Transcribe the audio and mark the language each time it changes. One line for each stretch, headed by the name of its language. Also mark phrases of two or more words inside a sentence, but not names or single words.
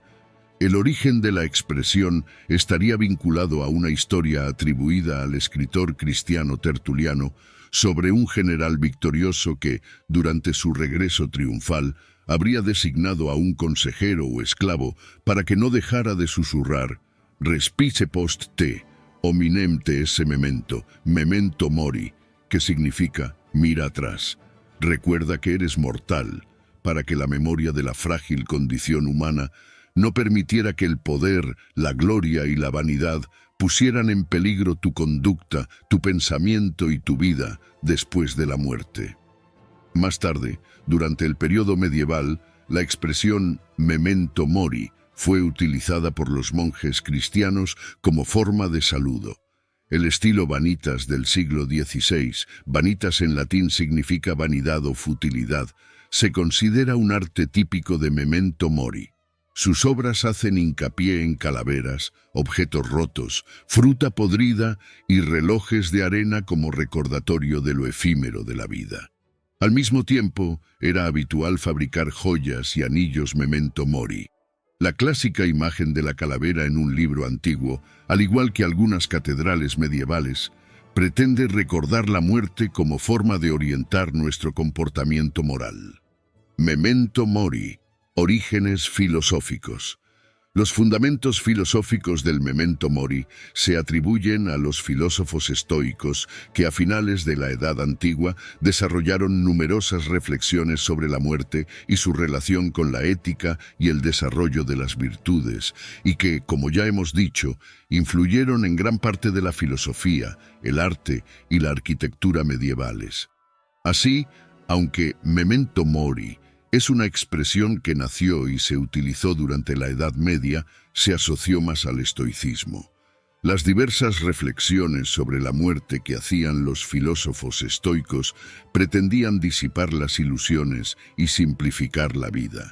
Spanish: El origen de la expresión estaría vinculado a una historia atribuida al escritor cristiano Tertuliano sobre un general victorioso que, durante su regreso triunfal, habría designado a un consejero o esclavo para que no dejara de susurrar
Latin: «Respice post te, hominem te esse memento mori»,
Spanish: que significa «mira atrás, recuerda que eres mortal», para que la memoria de la frágil condición humana no permitiera que el poder, la gloria y la vanidad pusieran en peligro tu conducta, tu pensamiento y tu vida después de la muerte. Más tarde, durante el periodo medieval, la expresión
Latin: memento mori
Spanish: fue utilizada por los monjes cristianos como forma de saludo. El estilo vanitas del siglo XVI, vanitas en latín significa vanidad o futilidad, se considera un arte típico de
Latin: memento mori.
Spanish: Sus obras hacen hincapié en calaveras, objetos rotos, fruta podrida y relojes de arena como recordatorio de lo efímero de la vida. Al mismo tiempo, era habitual fabricar joyas y anillos
Latin: memento mori.
Spanish: La clásica imagen de la calavera en un libro antiguo, al igual que algunas catedrales medievales, pretende recordar la muerte como forma de orientar nuestro comportamiento moral.
Latin: Memento mori.
Spanish: Orígenes filosóficos. Los fundamentos filosóficos del
Latin: memento mori
Spanish: se atribuyen a los filósofos estoicos que a finales de la Edad Antigua desarrollaron numerosas reflexiones sobre la muerte y su relación con la ética y el desarrollo de las virtudes, y que, como ya hemos dicho, influyeron en gran parte de la filosofía, el arte y la arquitectura medievales. Así, aunque
Latin: memento mori
Spanish: es una expresión que nació y se utilizó durante la Edad Media, se asoció más al estoicismo. Las diversas reflexiones sobre la muerte que hacían los filósofos estoicos pretendían disipar las ilusiones y simplificar la vida.